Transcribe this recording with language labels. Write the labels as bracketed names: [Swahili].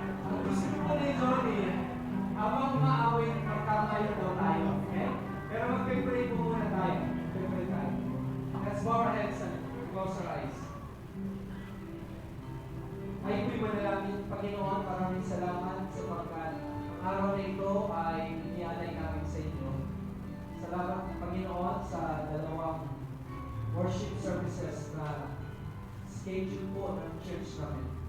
[Filipino] Ang gusto ko ni Johnny, habang umaawin, magkamayo daw tayo. Okay? Pero mag-pray po muna tayo. Mag-pray tayo. [English] Let's bow our heads and close our eyes. [Filipino] Ay po'y manalangin, Panginoon, maraming salamat sapagkat ang araw na ito ay inialay namin sa inyo. Salamat, Panginoon, sa dalawang worship services na schedule po ng church namin.